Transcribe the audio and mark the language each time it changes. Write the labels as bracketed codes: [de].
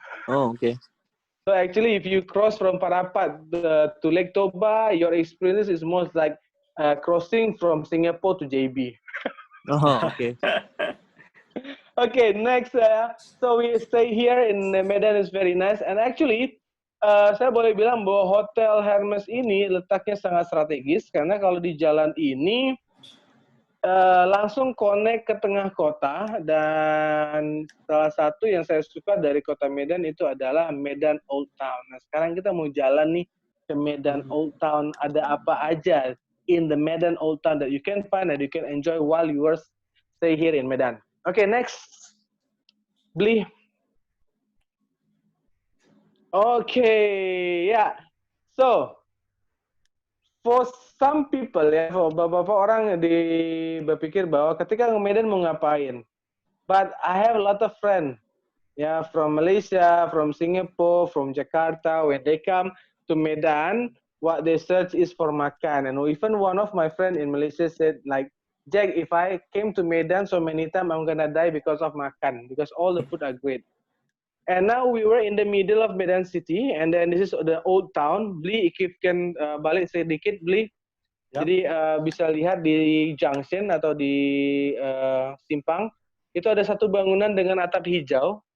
[en] Oh, okay. So actually, if you cross from Parapat to Lake Toba, your experience is most like crossing from Singapore to JB. Oh, okay. Okay, next. So we stay here in Medan is very nice. And actually, [id] saya boleh bilang bahwa Hotel Hermes ini letaknya sangat strategis karena kalau di jalan ini langsung connect ke tengah kota, dan salah satu yang saya suka dari kota Medan itu adalah Medan Old Town. Nah, sekarang kita mau jalan nih ke Medan Old Town. Ada apa aja [en] in the Medan Old Town that you can find and you can enjoy while you are stay here in Medan. Okay, next. Beli. Okay, yeah. So, for some people [id] ya, beberapa orang berpikir bahwa ketika ke Medan mau ngapain. [en] But I have a lot of friends, yeah, from Malaysia, from Singapore, from Jakarta. When they come to Medan, what they search is for makan. And even one of my friends in Malaysia said, like, Jack, if I came to Medan so many times, I'm gonna die because of makan, because all the food are great. And now we were in the middle of Medan City, and then this is the old town. Beli, if can [id] balik sedikit, [en] Beli. Yep. [id] Jadi bisa lihat di junction atau di simpang, itu ada satu bangunan dengan atap hijau.